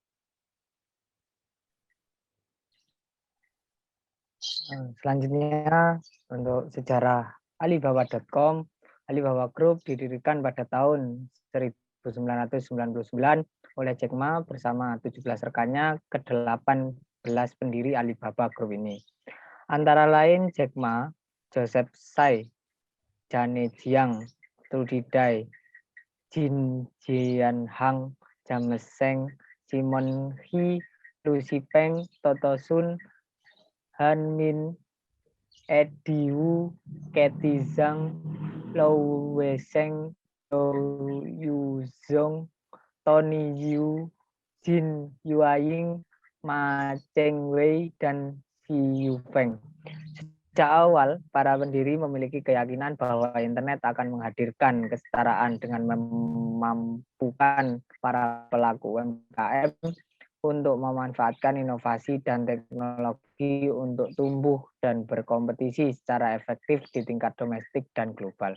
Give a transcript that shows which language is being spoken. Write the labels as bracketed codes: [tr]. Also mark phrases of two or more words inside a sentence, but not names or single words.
[id] Selanjutnya untuk sejarah Alibaba.com, Alibaba Group didirikan pada tahun 1999 oleh Jack Ma bersama 17 rekannya ke-18 pendiri Alibaba Group ini. Antara lain Jack Ma, Joseph Tsai, Jane Jiang, Trudy Dai, Jin Jianhang, James Zheng, Simon He, Lucy Peng, Toto Sun, Han Min, Eddie Wu, Kathy Zhang, Lou Weisheng, Lou Yuzhong, Tony Yu, Jin Yuaying, Ma Chengwei, dan Xi Yufeng. Sejak awal, para pendiri memiliki keyakinan bahwa internet akan menghadirkan kesetaraan dengan memampukan para pelaku UMKM untuk memanfaatkan inovasi dan teknologi untuk tumbuh dan berkompetisi secara efektif di tingkat domestik dan global.